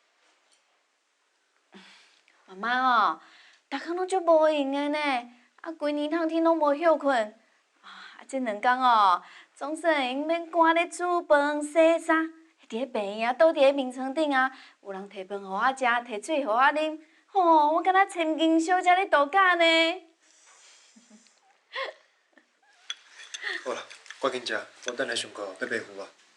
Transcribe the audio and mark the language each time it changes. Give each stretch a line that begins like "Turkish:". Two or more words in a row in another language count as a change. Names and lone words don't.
Min Nan Chinese: 妈妈哦，逐工拢足无闲的呢，啊，规年通天拢无休困。啊，这2天哦，总算会用免赶咧煮饭、洗衫，伫咧病院啊，倒伫咧眠床顶啊，有人摕饭互我食，摕水互我啉，吼，我敢若千金小姐咧度假呢。好了， 赶紧食，无等下上课要白付啊。